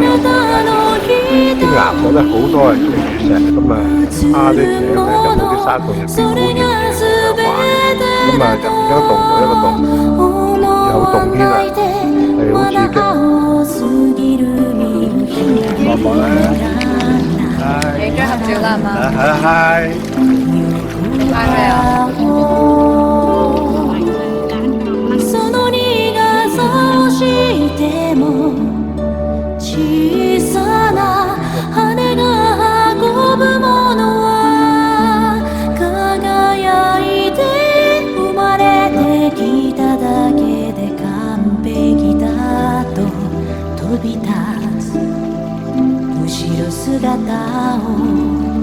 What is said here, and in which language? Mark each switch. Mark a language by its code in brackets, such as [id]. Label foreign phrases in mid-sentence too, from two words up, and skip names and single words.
[yue] 啲岩石咧好多係青玉石，咁啲艇咧就冇啲山洞入邊污染嘅玩，咁入邊一個洞就一個洞，有洞天啊，係好刺激。望望啦，影張合照啦，係嘛？係。嗌咩啊？ [ja] その苦さを知っても小さな羽が運ぶものは輝いて生まれてきただけで完璧だと飛び立つ後ろ姿を